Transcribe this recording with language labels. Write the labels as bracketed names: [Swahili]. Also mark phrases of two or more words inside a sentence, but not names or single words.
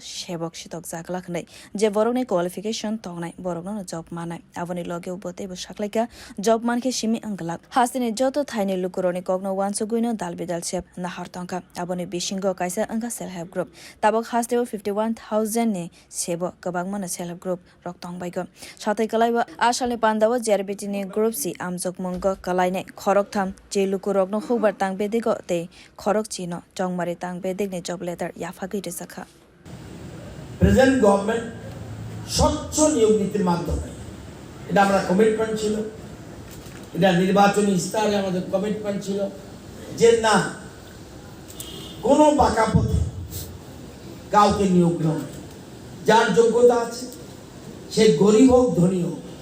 [Kok Borok] sebok sitok jaglakhnai je borokni qualification tongnai borokno job manai aboni loge ubotebo saklaika job manke simi anglak hastini joto thaini lukuroni kogno wansuguino dalbidal sep nahar tongka aboni bisingo kaisa angka [English] self help group [Kok Borok] tabok hasteo 51000 ni sebo kabangmana [English] self help group [Kok Borok] roktong baigo satai kalaiba asale pandawa JRBT ni group si amjok mongo kalaine khorok tham je lukurokno hukbar tang bedeko te khorok chino chongmari tang bedek ni [English] job letter [Kok Borok] yapharwi sakha [English] present government [Bangla] স্বচ্ছ নিয়োগ নীতির মাধ্যমে এটা আমরা কমিটমেন্ট ছিল, এটা নির্বাচনী ইস্তাহারে আমাদের কমিটমেন্ট ছিল যে না কোনো বাঁকা পথে কাউকে নিয়োগ নয়, যার যোগ্যতা আছে সে গরিব হোক ধনী হোক,